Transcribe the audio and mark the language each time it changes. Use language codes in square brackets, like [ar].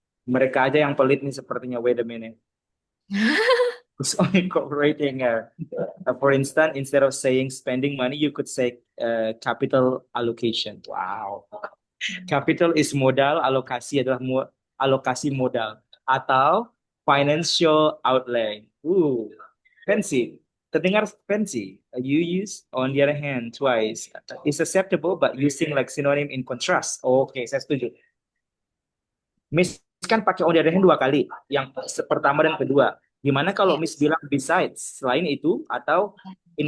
[id] Mereka aja yang pelit nih sepertinya. [en] Wait a minute. Who's on incorporating, for instance, instead of saying spending money, you could say capital allocation. Wow. [id] Capital is modal, alokasi adalah alokasi modal atau financial outlay. Fancy. Terdengar fancy. [en] You use on the other hand twice. Is acceptable but using like synonym in contrast. [id] Oke, saya setuju. Miss kan pakai on the other hand dua kali, yang pertama dan kedua. Gimana kalau Ya, Miss bilang besides, selain itu, atau in